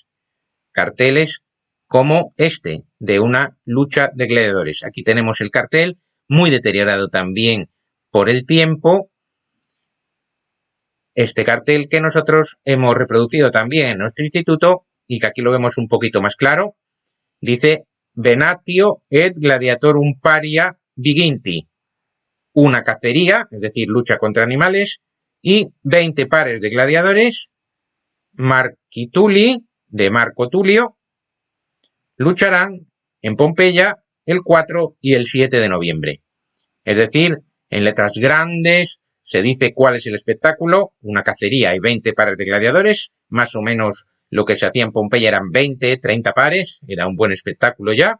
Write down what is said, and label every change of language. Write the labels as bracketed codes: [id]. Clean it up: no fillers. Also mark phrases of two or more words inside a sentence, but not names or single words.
[es] Carteles como este, de una lucha de gladiadores. Aquí tenemos el cartel, muy deteriorado también por el tiempo. este cartel que nosotros hemos reproducido también en nuestro instituto y que aquí lo vemos un poquito más claro. [la] Dice Venatio et gladiatorum paria viginti. [es] Una cacería, es decir, lucha contra animales, y 20 pares de gladiadores, Marquituli, de Marco Tulio, lucharán en Pompeya el 4 y el 7 de noviembre. Es decir, en letras grandes se dice cuál es el espectáculo, una cacería y 20 pares de gladiadores, más o menos lo que se hacía en Pompeya eran 20, 30 pares, era un buen espectáculo ya.